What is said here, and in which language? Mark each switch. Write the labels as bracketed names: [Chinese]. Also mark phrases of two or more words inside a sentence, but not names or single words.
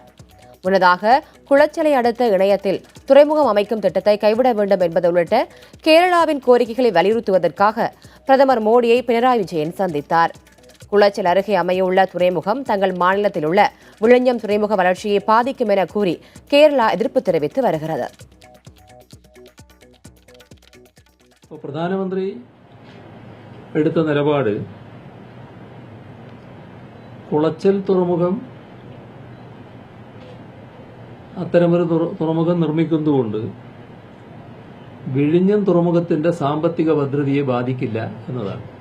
[Tamil] முன்னதாக குளச்சலை அடுத்த இணையத்தில் துறைமுகம் அமைக்கும் திட்டத்தை கைவிட வேண்டும் என்பது உள்ளிட்ட கேரளாவின் கோரிக்கைகளை வலியுறுத்துவதற்காக பிரதமர் மோடியை பினராயி விஜயன் சந்தித்தார். குளச்சல் அருகே அமையவுள்ள துறைமுகம் தங்கள் மாநிலத்தில் உள்ள விழுஞ்சம் துறைமுக வளர்ச்சியை பாதிக்கும் என கூறி கேரளா எதிர்ப்பு தெரிவித்து வருகிறது. [Malayalam] പ്രധാനമന്ത്രി എടുത്ത നിലപാട് കുളച്ചൽ തുറമുഖം അത്തരമൊരു തുറമുഖം നിർമ്മിക്കുന്നതുകൊണ്ട് വിഴിഞ്ഞം തുറമുഖത്തിന്റെ സാമ്പത്തിക ഭദ്രതയെ ബാധിക്കില്ല എന്നതാണ്.